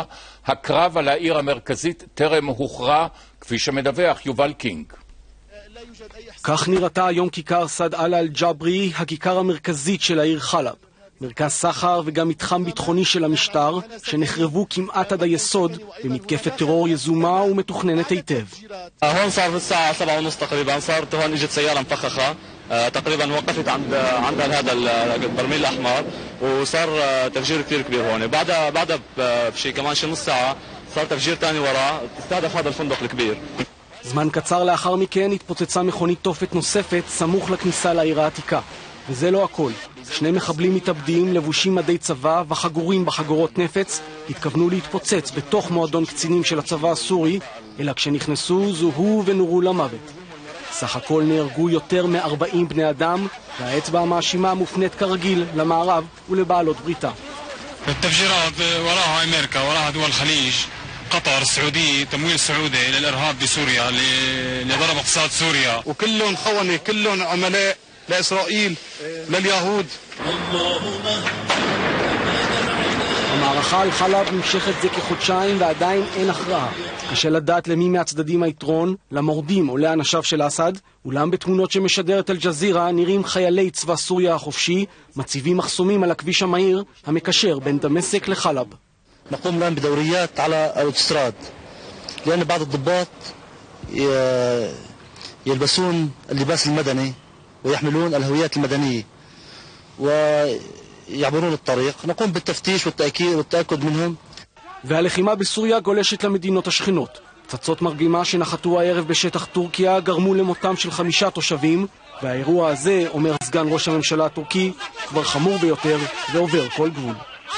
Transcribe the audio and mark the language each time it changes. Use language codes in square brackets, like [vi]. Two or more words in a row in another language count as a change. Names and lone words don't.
[he] הקרב על העיר המרכזית טרם הוכרע, כפי שמדווח יובל קינג. כך נראתה היום כיכר סעד אללה אל-ג'ברי, הכיכר המרכזית של העיר חלב. מרכז סחר וגם מתחם ביטחוני של המשטר, שנחרבו כמעט עד היסוד במתקפת טרור יזומה ומתוכננת היטב. [ar] هون صار الساعة 7:30 تقريبا، صارت هون اجت سيارة مفخخة تقريبا وقفت عند هذا البرميل الأحمر، وصار تفجير كثير كبير هون. بعدها بشي كمان شي نص ساعة صار تفجير ثاني وراه، استهدف هذا الفندق الكبير. [he] זמן קצר לאחר מכן התפוצצה מכונית תופת נוספת סמוך לכניסה לעיר העתיקה. וזה לא הכל. שני מחבלים מתאבדים לבושים מדי צבא וחגורים בחגורות נפץ התכוונו להתפוצץ בתוך מועדון קצינים של הצבא הסורי, אלא כשנכנסו זוהו ונורו למוות. סך הכל נהרגו יותר מ-40 בני אדם, והאצבע המאשימה מופנית כרגיל למערב ולבעלות בריתה. [ar] التفجيرات وراها أمريكا، وراها دول الخليج، قطر، السعودية، تمويل سعودي للإرهاب بسوريا لضرب اقتصاد سوريا، وكلهم خونة، كلهم عملاء لإسرائيل لليهود. [he] המערכה על חלב נמשכת זה כחודשיים ועדיין אין הכרעה. קשה לדעת למי מהצדדים היתרון, למורדים או לאנשיו של אסד, אולם בתמונות שמשדרת אל-ג'זירה נראים חיילי צבא סוריה החופשי מציבים מחסומים על הכביש המהיר המקשר בין דמשק לחלב. [ar] نقوم الآن بدوريات على الاوتوستراد لأن بعض الضباط يلبسون اللباس المدني ويحملون الهويات المدنية ويعبرون الطريق. نقوم بالتفتيش والتأكد منهم. [he] והלחימה בסוריה גולשת למדינות השכנות. פצצות מרגמה שנחתו הערב בשטח טורקיה גרמו למותם של 5 תושבים, והאירוע הזה, אומר סגן ראש הממשלה הטורקי, כבר חמור ביותר ועובר כל גבול.